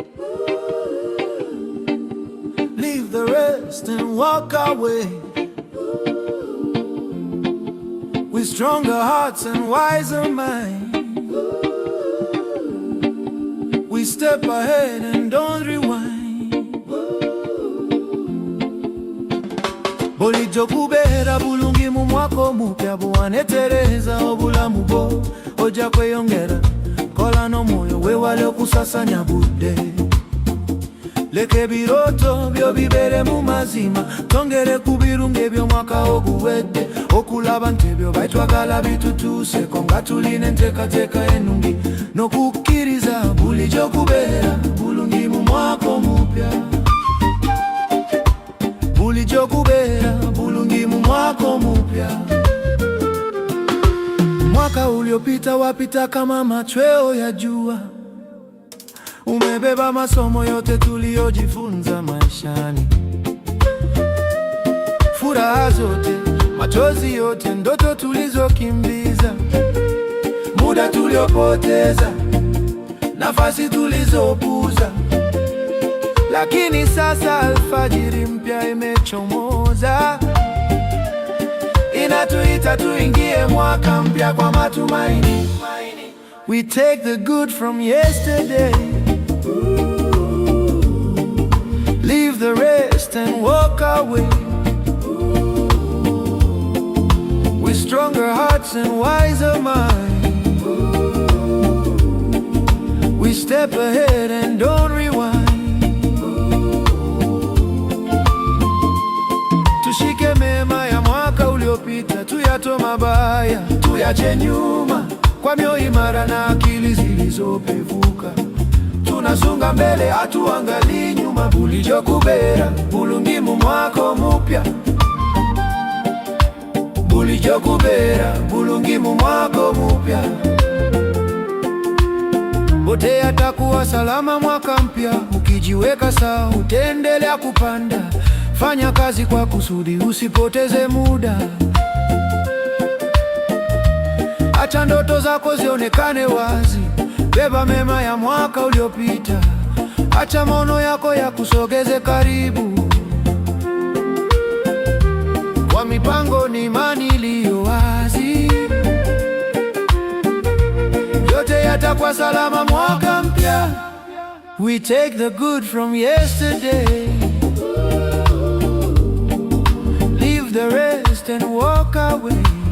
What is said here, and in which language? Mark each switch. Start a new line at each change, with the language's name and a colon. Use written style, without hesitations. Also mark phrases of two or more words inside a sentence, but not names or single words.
English: Leave the rest and walk away. With stronger hearts and wiser minds, we step ahead and don't rewind.
Ganda: Bulijjo kubeera bulungi mu mwaka omupya, bwanetereza obulamu bwo ojja kweyongera. Kola n'omwoyo weewale okusasanya budde. Leka ebirooto byo bibeere mu mazima, tongere ku birungi eby'omwaka oguwedde. Okulaba nti ebyo byetwagala bitutuuseko, nga tulina enteekateeka ennungi n'okukkiriza bulijjo kubeera bulungi mu mwaka omupya. Bulijjo kubeera bulungi mu mwaka omupya.
Swahili: Mwaka uliopita wapita kama machweo ya jua. Umebeba masomo yote tuliyojifunza maishani, furaha zote, machozi yote, ndoto tulizokimbiza, muda tuliopoteza, nafasi tulizopuuza. Lakini sasa alfajiri mpya imechomoza, inatuita tuingie mwaka mpya kwa matumaini.
English: We take the good from yesterday, leave the rest and walk away. With stronger hearts and wiser minds, we step ahead and don't rewind.
Swahili: Tushike mema ya mwaka uliopita, tuyatoe mabaya, tuyache nyuma kwa mioyo imara na akili zilizopevuka. Tunasonga mbele, hatuangalii nyuma.
Ganda: Bulijjo kubeera bulungi mu mwaka omupya. Bulijjo kubeera bulungi mu mwaka omupya.
Swahili: Wote yatakuwa salama mwaka mpya. Ukijiweka sawa utaendelea kupanda. Fanya kazi kwa kusudi, usipoteze muda. Acha ndoto zako zionekane wazi. Beba mema ya mwaka uliopita. Acha maono yako ya kusogeze karibu. Kwa mipango ni imani iliyo wazi, yote yatakuwa salama mwaka mpya.
English: We take the good from yesterday, leave the rest and walk away.